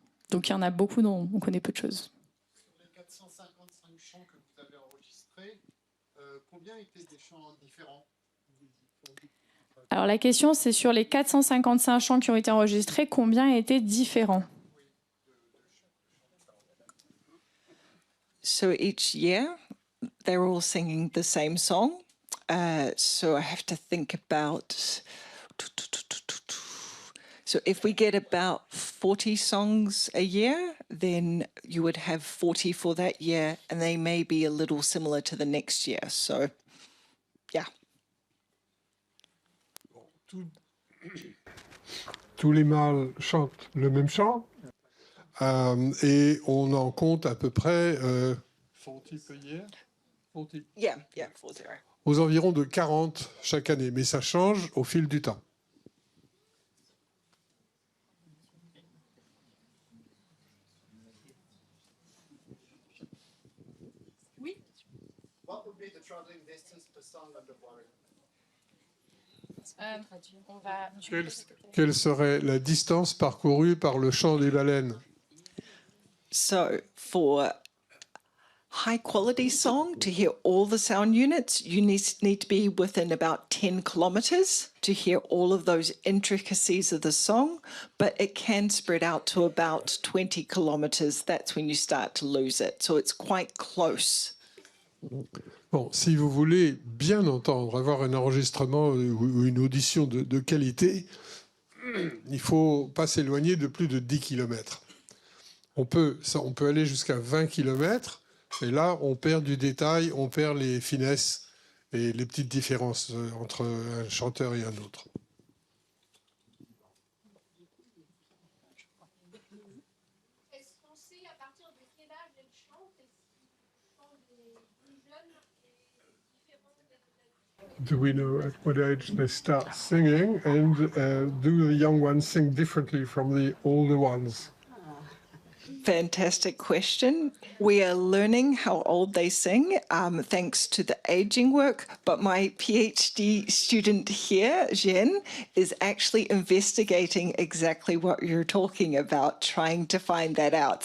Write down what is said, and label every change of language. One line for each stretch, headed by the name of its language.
French: Donc il y en a beaucoup dont on connaît peu de choses. Sur les 455 chants que vous avez enregistrés, combien étaient des chants différents? Alors la question, c'est sur les 455 chants qui ont été enregistrés, combien étaient différents?
English: So each year, they're all singing the same song. So I have to think about... So if we get about 40 songs a year, then you would have 40 for that year, and they may be a little similar to the next year. So, yeah.
French: Tous les mâles chantent le même chant et on en compte à peu près 40
English: per year? 40. Yeah, 40.
French: Aux environs de 40 chaque année, mais ça change au fil du temps. Oui.
English: What would be the traveling distance per song underwater?
French: Quelle serait la distance parcourue par le chant des baleines?
English: So for high quality song, to hear all the sound units, you need to be within about 10 kilometers to hear all of those intricacies of the song, but it can spread out to about 20 kilometers. That's when you start to lose it. So it's quite close.
French: Bon, si vous voulez bien entendre, avoir un enregistrement ou une audition de qualité, il ne faut pas s'éloigner de plus de 10 km. On peut aller jusqu'à 20 km, et là, on perd du détail, on perd les finesses et les petites différences entre un chanteur et un autre. Est-ce qu'on sait à partir de quel âge elle chante? Est-ce qu'elle chante des plus jeunes et différentes?
English: Do we know at what age they start singing, and do the young ones sing differently from the older ones? Fantastic question. We are learning how old they sing thanks to the aging work, but my PhD student here, Jen, is actually investigating exactly what you're talking about, trying to find that out.